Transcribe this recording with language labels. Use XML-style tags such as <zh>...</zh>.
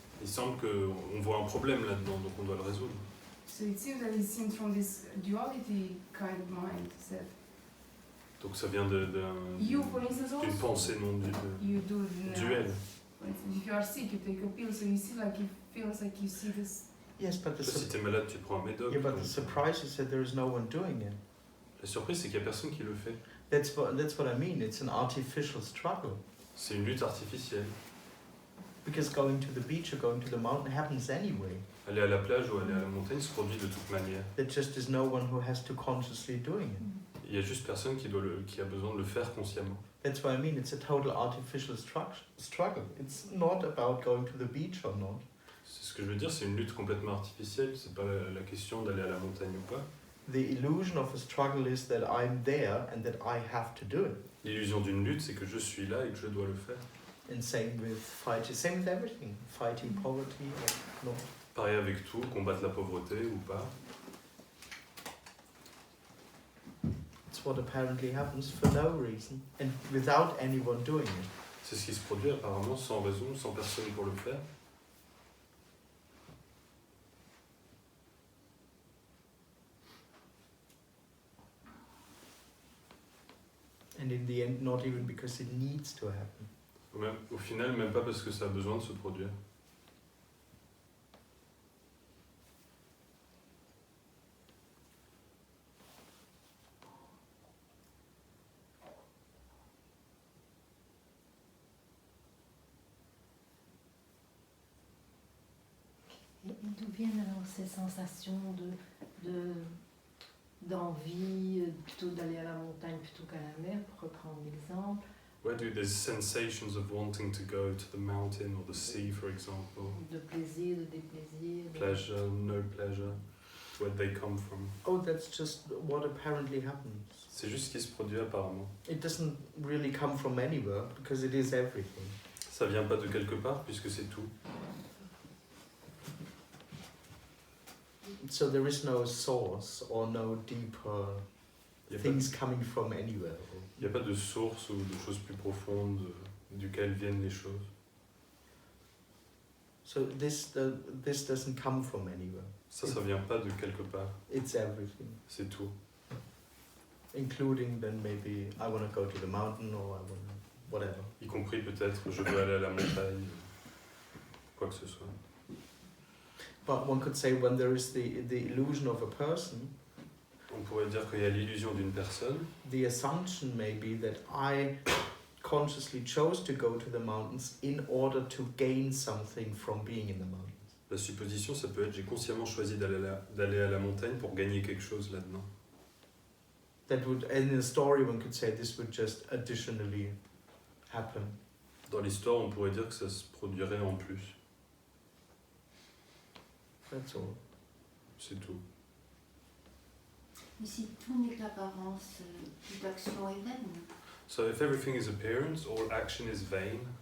<fr>il semble qu'on voit un problème là-dedans, donc on doit le résoudre.</fr> <en>So it seems that it seems from this duality kind of mindset.</en> <fr>Donc ça vient</fr> <en>You, for instance,</en> <fr>d'une</fr> <en>also</en> <fr>pensée non</fr> <en>you do now.</en> <fr>duelle.</fr> <en>For instance, if you are sick, you take a pill, so you see like it feels like you see this. Yes, but the,</en> <fr>Si t'es malade, tu prends un médoc.</fr> <en>yeah, but the surprise is that there is no one doing it.</en> <fr>La surprise, c'est qu'il n'y a personne qui le fait.</fr> <en>That's what I mean. It's an artificial struggle.</en> <fr>C'est une lutte artificielle.</fr> <en>Because going to the beach or going to the mountain happens anyway.</en> <fr>Aller à la plage ou aller à la montagne se produit de toute manière.</fr> <en>There just is no one who has to consciously doing it.</en> <fr>Il y a juste personne qui a besoin de le faire consciemment.</fr> <en>That's what I mean. It's a total artificial struggle. It's not about going to the beach or not.</en> <fr>C'est ce que je veux dire, c'est une lutte complètement artificielle. C'est pas la question d'aller à la montagne ou pas.</fr> <en>The illusion of a struggle is that I'm there and that I have to do it.</en> <fr>L'illusion d'une lutte, c'est que je suis là et que je dois le faire.</fr> <en>And same with everything. Fighting poverty or not.</en> <fr>Pareil avec tout, combattre la pauvreté ou pas.</fr> <en>It's what apparently happens for no reason and without anyone doing it.</en> <fr>C'est ce qui se produit apparemment sans raison, sans personne pour le faire.</fr> <en>And in the end, not even because it needs to happen.</en> <fr>Au final, même pas parce que ça a besoin de se produire. Et d'où viennent alors ces sensations d'envie plutôt d'aller à la montagne plutôt qu'à la mer, pour reprendre l'exemple,</fr> <en>Where do these sensations of wanting to go to the mountain or the sea, for example,</en> <fr>De plaisir, de déplaisir.</fr> <en>pleasure, no pleasure, where they come from? Oh, that's just what apparently happens.</en> <fr>C'est juste ce qui se produit apparemment.</fr> <en>It doesn't really come from anywhere because it is everything.</en> <fr>Ça vient pas de quelque part puisque c'est tout.</fr> <en>So there is no source or no deeper</en> <fr>Il n'y a,</fr> <en>things coming from anywhere.</en> <fr>y a pas de source ou de choses plus profondes duquel viennent les choses.</fr> <en>So this doesn't come from anywhere.</en> <fr>Ça vient pas de quelque part.</fr> <en>It's everything,</en> <fr>C'est tout.</fr> <en>including then maybe I want to go to the mountain or I want to whatever.</en> <fr>Y compris peut-être je veux aller à la montagne, quoi que ce soit.</fr> <en>But one could say when there is the illusion of a person,</en> <fr>On pourrait dire qu'il y a l'illusion d'une personne.</fr> <en>the assumption may be that I consciously chose to go to the mountains in order to gain something from being in the mountains.</en> <fr>La supposition, ça peut être j'ai consciemment choisi d'aller à la montagne pour gagner quelque chose là-dedans.</fr> <en>That would, in a story, one could say this would just additionally happen.</en> <fr>Dans l'histoire, on pourrait dire que ça se produirait en plus.</fr> <en>That's all.</en> <fr>C'est tout. Mais si tout n'est qu'apparence, toute action est vaine.</fr> <en>So if everything is appearance, all action is vain,</en>